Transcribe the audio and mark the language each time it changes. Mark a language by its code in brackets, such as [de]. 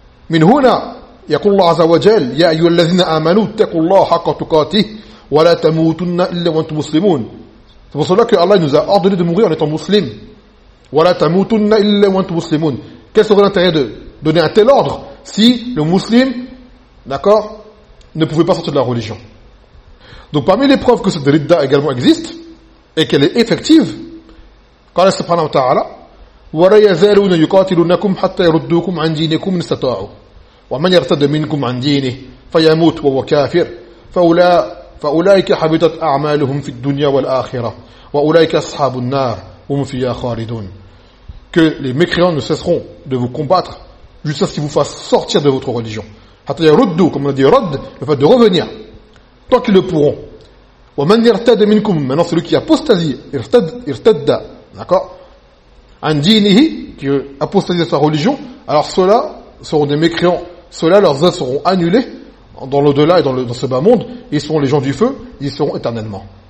[ar] Min huna, yaqul Allah Azza wa Jalla, ya ayyuhal ladhina amanu, taqullaha haqqa tuqatih. وَلَا تَمُوتُنَّ إِلَّا وَأَنْتُمْ مُسْلِمُونَ. [fr] C'est pour cela que Allah nous a ordonné de mourir en étant musulmans. [ar] وَلَا تَمُوتُنَّ إِلَّا وَأَنْتُمْ مُسْلِمُونَ. [fr] Quel serait l'intérêt de donner un tel ordre si le musulman, d'accord, ne pouvait pas sortir de la religion. Donc parmi les preuves que cette ridda également existe et qu'elle est effective, [ar] قال سبحانه وتعالى وَلَا يَزَالُونَ يُقَاتِلُونَكُمْ حَتَّى يَرُدُّوكُمْ عَنْ دِينِكُمْ إِنْ اسْتَطَاعُوا وَمَنْ يَرْتَدْ مِنْكُمْ عَنْ دِينِهِ فَيَمُوتْ وَهُوَ كَافِرٌ فَأُولَٰئِكَ حَبِطَتْ أَعْمَالُهُمْ فِي الدُّنْيَا وَالْآخِرَةِ وَأُولَٰئِكَ أَصْحَابُ النَّارِ هُمْ فِيهَا خَالِدُونَ. [fr] Que les mécréants ne cesseront de vous combattre jusqu'à ce qu'ils vous fassent sortir de votre religion. [ar] حَتَّى يَرُدُّوا, [fr] comme on a dit رَد, le fait de revenir, tant qu'ils le pourront. [ar] وَمَنْ يَرْتَدَ مِنْكُمْ, [fr] maintenant celui qui apostasie, irtadda, d'accord, [ar] عَنْ دِينِهِ, [fr] qui apostasie de sa religion, alors ceux-là seront des mécréants, ceux-là leurs œuvres seront annulées dans l'au-delà et dans ce bas monde, ils seront les gens du feu, ils seront éternellement.